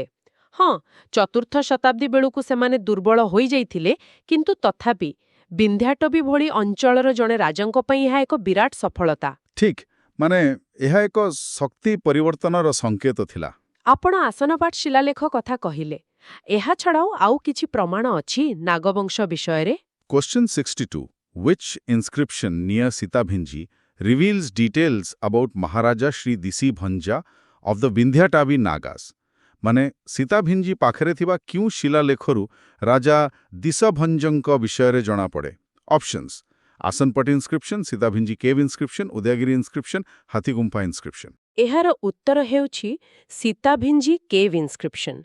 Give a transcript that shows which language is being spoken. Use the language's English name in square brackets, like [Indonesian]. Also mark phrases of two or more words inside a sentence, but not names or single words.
[Odia] ହଁ, ଚତୁର୍ଥ ଶତାବ୍ଦୀ ବେଳକୁ ସେମାନେ ଦୁର୍ବଳ ହୋଇଯାଇଥିଲେ, କିନ୍ତୁ ତଥାପି ବିନ୍ଧ୍ୟାଟବୀ ଭଳି ଅଞ୍ଚଳର ଜଣେ ରାଜାଙ୍କ ପାଇଁ ଏହା ଏକ ବିରାଟ ସଫଳତା। ଠିକ୍, ମାନେ ଏହା ଏକ ଶକ୍ତି ପରିବର୍ତ୍ତନର ସଂକେତ ଥିଲା। ଆପଣ ଆସନପାଟ ଶିଳାଲେଖ କଥା କହିଲେ। ଏହା ଛଡାও ଆଉ କିଛି ପ୍ରମାଣ ଅଛି ନାଗବଂଶ ବିଷୟରେ? [English] Question 62. Which inscription near Sitabhinji reveals details about Maharaja Shri Disi Bhanja of the Vindhyatavi Nagas? [Odia] ମାନେ ସୀତାଭିଞ୍ଜି ପାଖରେ ଥିବା କେଉଁ ଶିଳାଲେଖରୁ ରାଜା ଦିଶଭଞ୍ଜଙ୍କ ବିଷୟରେ ଜଣାପଡ଼େ? ଅପସନ୍ସ: ଆସନପଟି ଇନସ୍କ୍ରିପ୍ସନ୍, ସୀତାଭିଞ୍ଜି କେଭ୍ ଇନସ୍କ୍ରିପ୍ସନ୍, ଉଦୟଗିରି ଇନସ୍କ୍ରିପ୍ସନ୍, ହାତୀଗୁମ୍ଫା ଇନସ୍କ୍ରିପ୍ସନ୍। ଏହାର ଉତ୍ତର ହେଉଛି ସୀତାଭିଞ୍ଜି କେଭ୍ ଇନସ୍କ୍ରିପ୍ସନ୍।